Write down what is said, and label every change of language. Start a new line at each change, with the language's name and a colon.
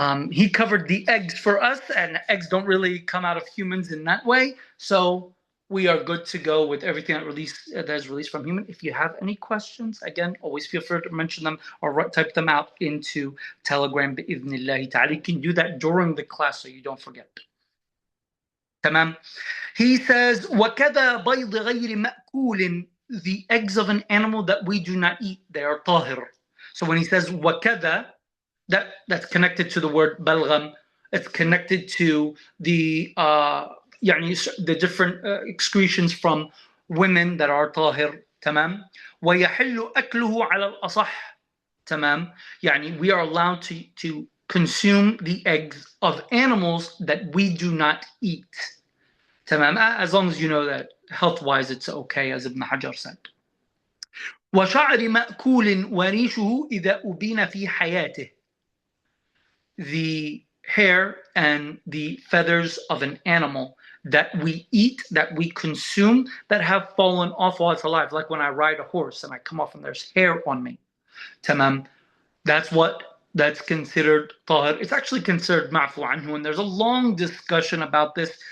English: He covered the eggs for us, and eggs don't really come out of humans in that way. So we are good to go with everything that is released from human. If you have any questions, again, always feel free to mention them or type them out into Telegram. بإذن ta'ala. You can do that during the class so you don't forget. Tamam.
Arabic: He says, وَكَذَا بَيْضِ غَيْرِ مَأْكُولٍ.
English: The eggs of an animal that we do not eat, they are طاهر. So when he says وَكَذَا, that's connected to the word balgham. It's connected to the the different excretions from women that are طاهر.
Arabic: تمام. ويحل أكله على الأصح. تمام.
English: We are allowed to consume the eggs of animals that we do not eat.
Arabic: تمام.
English: As long as you know that health-wise it's okay, as Ibn Hajar said.
Arabic: وشعر مأكول وريشه إذا أبين في حياته.
English: The hair and the feathers of an animal that we eat, that we consume, that have fallen off while it's alive. Like when I ride a horse and I come off and there's hair on me. Tamam. That's considered tahir. It's actually considered ma'fu anhu, and there's a long discussion about this.